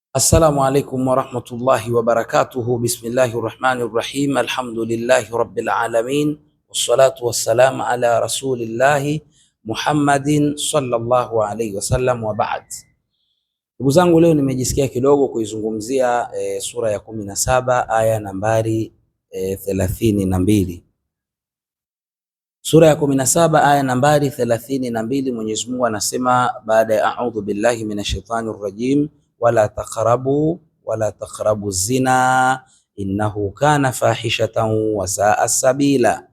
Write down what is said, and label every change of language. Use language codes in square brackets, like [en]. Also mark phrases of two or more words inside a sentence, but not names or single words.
[ar] السلام عليكم ورحمة الله وبركاته. بسم الله الرحمن الرحيم. الحمد لله رب العالمين والصلاة والسلام على رسول الله محمد صلى الله عليه وسلم وبعد. [sw] Ndugu zangu, leo nimejisikia kidogo kuizungumzia sura ya 17 aya nambari 32. Sura ya 17 aya nambari 32, Mwenyezi Mungu anasema baada ya [ar] أعوذ بالله من الشيطان الرجيم، ولا تقربوا الزنا إنه كان فاحشة وساء سبيلا.